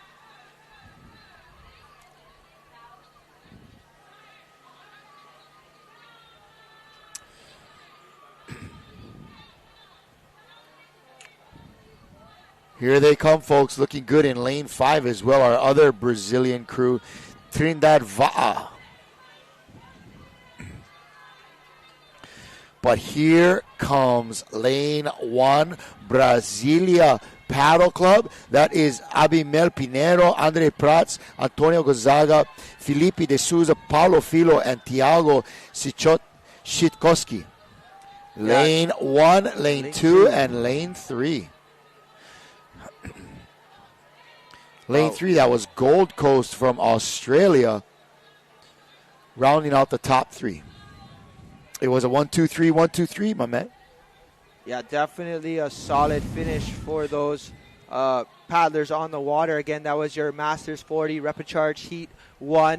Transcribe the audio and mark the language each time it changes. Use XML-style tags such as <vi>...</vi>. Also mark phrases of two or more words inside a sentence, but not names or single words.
<en>Here they come, folks, looking good in lane 5 as well. Our other Brazilian crew, Trindade Va'a. But here comes lane 1, Brasilia Paddle Club. That is Abimel Pinero, Andre Prats, Antonio Gonzaga, Felipe de Souza, Paulo Filo, and Tiago Sitkowski. Lane 1, lane 2, and lane 3. Lane 3, that was Gold Coast from Australia, rounding out the top 3. It was a 1-2-3, 1-2-3, my man. Yeah, definitely a solid finish for those paddlers on the water. Again, that was your Masters 40 Repicharge Heat 1.</en>